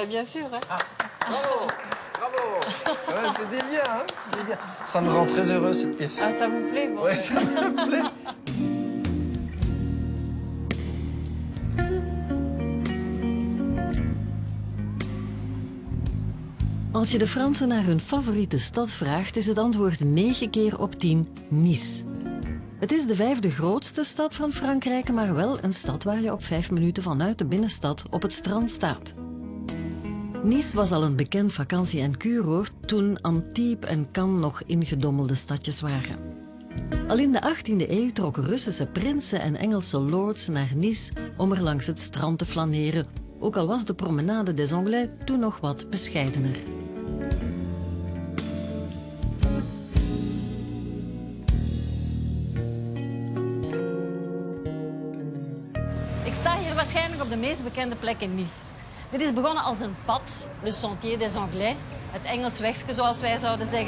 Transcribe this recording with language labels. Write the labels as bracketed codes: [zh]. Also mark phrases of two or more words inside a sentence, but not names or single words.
[fr] Ben, bien sûr. Hein. Ah, bravo, bravo. Ouais, c'était bien, hein? C'était bien. Ça me rend très heureux cette pièce. Ah, ça vous plaît? Bon. Ouais, ça me plaît. [nl] Als je de Fransen naar hun favoriete stad vraagt, is het antwoord 9 keer op 10 Nice. Het is de 5e grootste stad van Frankrijk, maar wel een stad waar je op 5 minuten vanuit de binnenstad op het strand staat. Nice was al een bekend vakantie- en kuuroord toen Antibes en Cannes nog ingedommelde stadjes waren. Al in de 18e eeuw trokken Russische prinsen en Engelse lords naar Nice om er langs het strand te flaneren, ook al was de promenade des Anglais toen nog wat bescheidener. Ik sta hier waarschijnlijk op de meest bekende plek in Nice. Dit is begonnen als een pad, le Sentier des Anglais, het Engels wegje zoals wij zouden zeggen.